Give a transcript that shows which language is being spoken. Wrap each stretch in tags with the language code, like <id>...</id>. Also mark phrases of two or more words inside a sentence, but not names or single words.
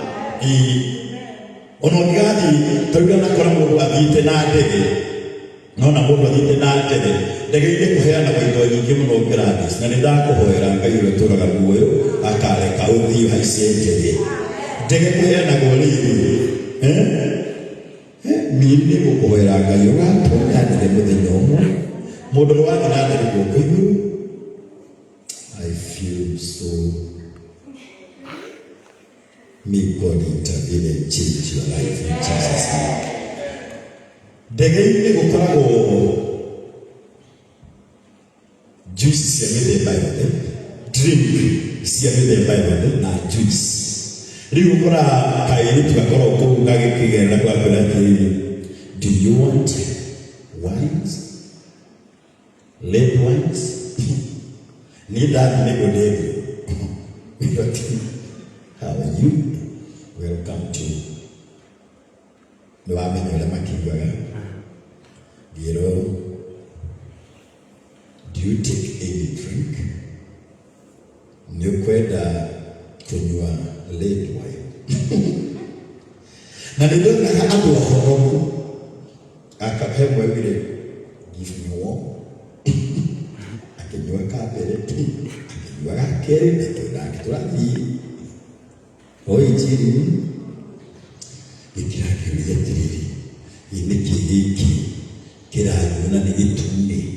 <ki>Ona ũngĩgathiĩ tauga nakora mũndũ athiĩte na ndege, nona mũndũ athiĩte na ndege, ndege-inĩ kũheanagwo indo nyingĩ mũno Gladys, na nĩndakũhoera Ngai ũrĩa ũtũũraga muoyo akareka ũthiĩ haice ndege. Ndege kũheanagwo rĩrĩ niĩ nĩngũkũhoera Ngai ũgatũũra ndege mũthenya ũmwe mũndũ ũrĩa wathiĩ na ndege guoko igũrũ.</ki> <en>I feel so. May God intervene and change your life in Jesus' name.</en> <ki>Ndege-inĩ gũkoragwo juice cia mĩthemba yothe, drink cia mĩthemba yothe na juice. Rĩu ũkora kaĩrĩ tugakorwo kũu gagĩkĩgerera gwakwĩra atĩrĩrĩ,</ki> <en>do you want wines? Red wines?</en> <ki>Niĩ ndathi nĩguo ndĩthio.</ki> <en>How are you? Welcome to.</en> <ki>Nĩwamenya ũrĩa makiugaga. Gĩro,</ki> <en>do you take any drink?</en> <ki>Nĩũkwenda kunywa</ki> <en>red wine?</en> <ki>Na nĩndonaga andũ ahoroku akahe mwegire</ki> <en>give me one.</en> <ki>Akĩnyua kabere, akĩnyua gakerĩ, na tũrathiĩ. Oi njiri gĩtiragĩũria atĩrĩrĩ, nĩkĩ gĩkĩ kĩranyuna nĩ gĩtune?</ki>